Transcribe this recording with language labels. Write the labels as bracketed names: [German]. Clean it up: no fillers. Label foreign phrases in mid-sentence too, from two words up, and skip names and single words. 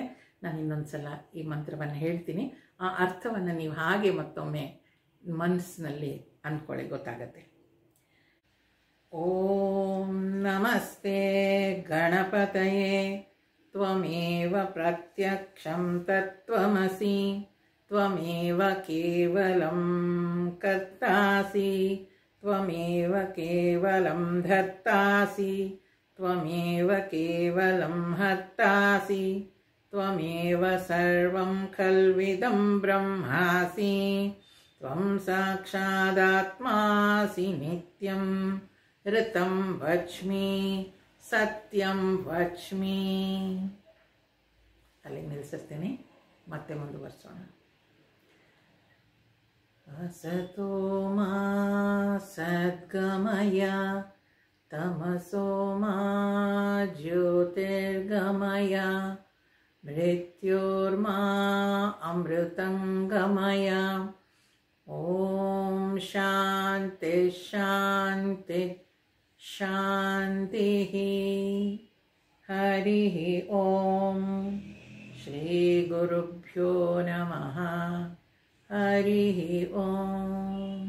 [Kannada] ನಾನು ಇನ್ನೊಂದು ಸಲ ಈ ಮಂತ್ರವನ್ನು ಹೇಳ್ತೀನಿ, ಆ ಅರ್ಥವನ್ನು ನೀವು ಹಾಗೆ ಮತ್ತೊಮ್ಮೆ ಮನಸ್ಸಿನಲ್ಲಿ ಅಂದ್ಕೊಳ್ಳಿ, ಗೊತ್ತಾಗತ್ತೆ. [Sanskrit] ಓಂ ನಮಸ್ತೆ ಗಣಪತಯೇ ತ್ವಮೇವ ಪ್ರತ್ಯಕ್ಷಂ ತತ್ವಮಸಿ ತ್ವಮೇವ ಕೇವಲಂ ಕರ್ತಾಸಿ ತ್ವಮೇವ ಕೇವಲಂ ಧರ್ತಾಸಿ ತ್ವಮೇವ ಕೇವಲಂ ಹರ್ತಾಸಿ ತ್ವಮೇವ ಸರ್ವಂ ಖಲ್ವಿದಂ ಬ್ರಹ್ಮಾಸಿ ತ್ವಂ ಸಾಕ್ಷಾದಾತ್ಮಾಸಿ ನಿತ್ಯಂ ಋತಂ ವಚ್ಮಿ ಸತ್ಯಂ ವಚ್ಮಿ. [Kannada] ಅಲ್ಲಿ ನಿಲ್ಲಿಸ್ತೀನಿ, ಮತ್ತೆ ಮುಂದುವರಿಸೋಣ. [Sanskrit] ಅಸತೋ ಮಾ ಸದ್ಗಮಯ ತಮಸೋ ಮಾ ಜ್ಯೋತಿರ್ಗಮಯ ಮೃತ್ಯೋರ್ಮಾ ಅಮೃತಂಗಮಯ. ಓಂ ಶಾಂತಿ ಶಾಂತಿ ಶಾಂತಿ. ಹರಿ ಓಂ. ಶ್ರೀ ಗುರುಭ್ಯೋ ನಮಃ. ಹರಿ ಓಂ.